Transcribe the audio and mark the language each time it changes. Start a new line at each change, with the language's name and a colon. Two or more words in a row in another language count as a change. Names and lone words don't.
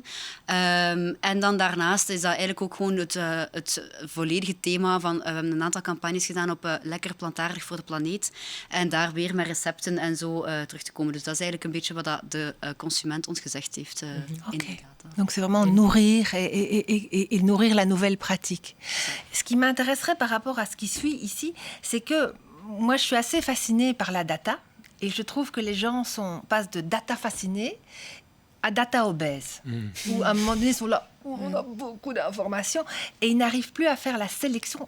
Dutch: En dan daarnaast is dat eigenlijk ook gewoon het volledige thema van we hebben een aantal campagnes gedaan op lekker plantaardig voor de planeet. En daar weer met recepten en zo terug te komen. Dus dat is eigenlijk een beetje wat de consument ons gezegd heeft in de data.
French: Donc c'est vraiment nourrir et nourrir la nouvelle pratique. Ce qui m'intéresserait par rapport à ce qui suit ici, c'est que moi je suis assez fascinée par la data et je trouve que les gens passent de data fascinée à data obèse. Où à un moment donné, ils sont là, on a beaucoup d'informations et ils n'arrivent plus à faire la sélection.